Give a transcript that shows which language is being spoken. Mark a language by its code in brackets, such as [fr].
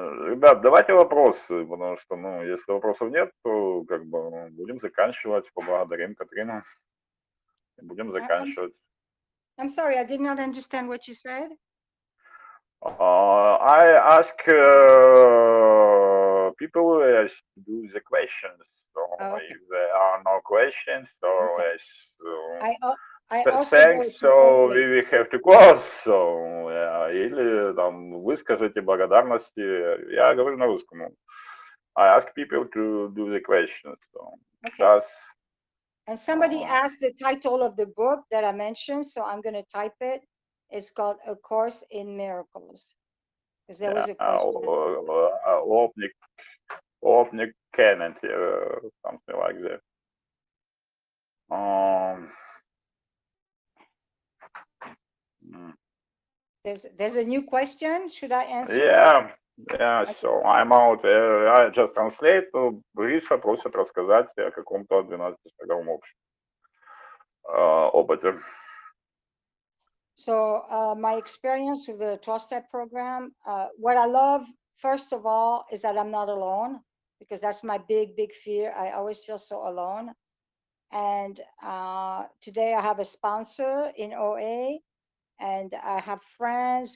[ru] Ребят, давайте вопросы, потому что, если вопросов нет, то будем заканчивать. Поблагодарим Катрину. И будем заканчивать. [en] I'm sorry, I did not understand what you said. I ask people to do the questions. So if there are no questions, so I also thanks, so we will have to close. [ru] So, или там выскажите благодарности. Я говорю на русском. [en] I ask people to do the questions. So just. And somebody asked the title of the book that I mentioned, so I'm going to type it. It's called A Course in Miracles. Because there was a question. Opnik Kenneth, something like that. There's a new question. Should I answer it? Yeah, so I'm out. I just translate. [ru] Гриша просит рассказать о каком-то 12-шаговом опыте. [en] So my experience with the 12-step program, what I love, first of all, is that I'm not alone, because that's my big fear. I always feel so alone. And today I have a sponsor in OA, and I have friends.